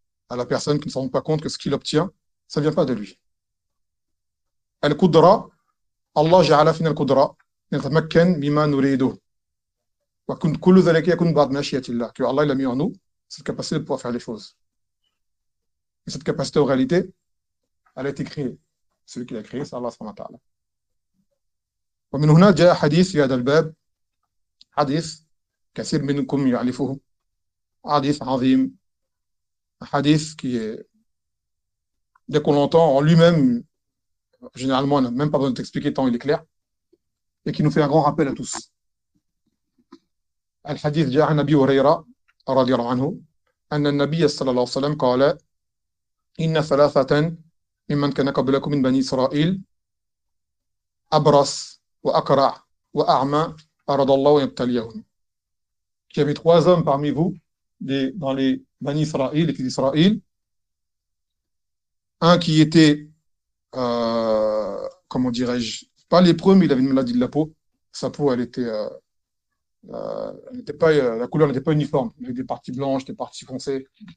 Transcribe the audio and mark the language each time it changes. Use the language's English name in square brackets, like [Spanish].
[French] À la personne qui ne se rend pas compte que ce qu'il obtient, ça ne vient pas de lui. [Arabic] Allah ja'ala fina al-kudra, yatamakkan bima nuridu. [French] Que Allah il a mis en nous cette capacité de pouvoir faire les choses. Et cette capacité, en réalité, elle a été créée. Celui qui l'a créée, c'est Allah subhanahu wa ta'ala. Et de là, il y a un hadith sur ce bab. [Arabic] Hadith, كثير منكم يعرفه. Hadith عظيم. [French] Un hadith qui est, dès qu'on l'entend en lui-même, généralement, on n'a même pas besoin de t'expliquer tant il est clair, et qui nous fait un grand rappel à tous. [Arabic] الحديث جاء عن أبي هريرة رضي الله عنه أن النبي صلى الله عليه وسلم قال إن ثلاثة ممن كان قبلكم من بني إسرائيل أبرص وأقرع وأعمى أراد الله أن يبتليهم. [French] Il y avait trois hommes parmi vous dans les bani Israël, les fils d'Israël. Un qui était, comment dirais-je, pas lépreux, mais il avait une maladie de la peau. Sa peau, elle était la couleur n'était pas uniforme, il y avait des parties blanches, des parties foncées.